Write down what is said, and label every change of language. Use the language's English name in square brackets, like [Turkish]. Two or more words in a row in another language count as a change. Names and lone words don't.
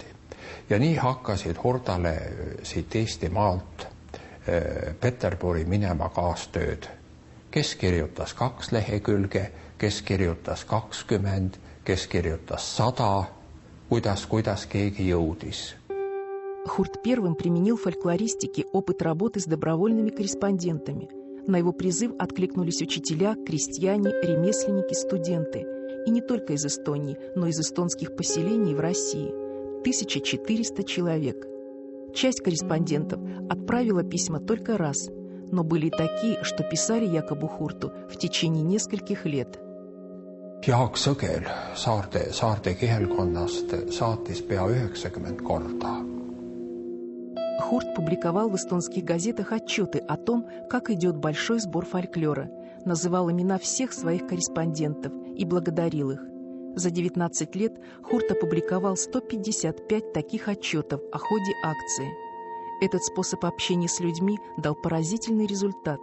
[Estonian] Ja nii hakkasid Hurdale siit Eesti maalt Peterburi minema kaastööd. Kes kirjutas 2 lehekülge, kes kirjutas 20, kes kirjutas 100, kuidas keegi jõudis. [Russian] Хурт первым применил в фольклористике опыт работы с добровольными корреспондентами. На его призыв откликнулись учителя, крестьяне, ремесленники, студенты. И не только из Эстонии, но и из эстонских поселений в России. 1400 человек. Часть корреспондентов отправила письма только раз, но были и такие, что писали якобы Хурту в течение нескольких лет. [Estonian] Jaak Sõgel saarte kihelkonnast saatis pea 90 korda. [Russian] Хурт публиковал в эстонских газетах отчеты о том, как идет большой сбор фольклора, называл имена всех своих корреспондентов и благодарил их. За 19 лет Хурт опубликовал 155 таких отчетов о ходе акции. Этот способ общения с людьми дал поразительный результат.